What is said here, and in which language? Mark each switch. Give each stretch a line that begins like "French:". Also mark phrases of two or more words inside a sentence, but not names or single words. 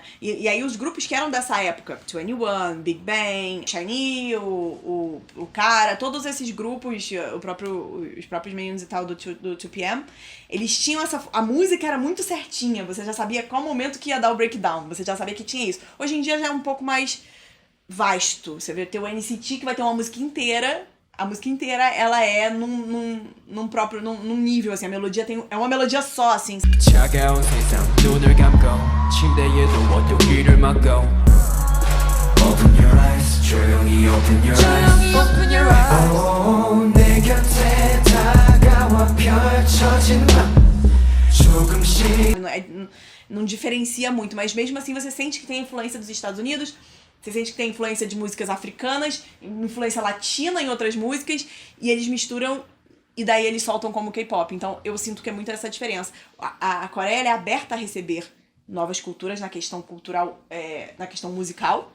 Portuguese: E aí os grupos que eram dessa época, 21, Big Bang, SHINee, o Cara, todos esses grupos, os próprios meninos e tal do 2PM, eles tinham a música era muito certinha, você já sabia qual momento que ia dar o breakdown, você já sabia que tinha isso. Hoje em dia já é um pouco mais vasto, você vai ter o NCT que vai ter uma música inteira. A música inteira, ela é num nível, assim, a melodia é uma melodia só, assim.
Korean: 차가운 세상 눈을 감고 침대에 누워도 귀를 막고
English: Open your eyes
Korean: 조용히
English: open your eyes
Korean: oh, 내 곁에 다가와 펼쳐진 맘 조금씩
Portuguese: Não diferencia muito, mas mesmo assim você sente que tem influência dos Estados Unidos. Você sente que tem influência de músicas africanas, influência latina em outras músicas, e eles misturam e daí eles soltam como K-pop. Então eu sinto que é muito essa diferença. A Coreia ela é aberta a receber novas culturas na questão cultural, na questão musical.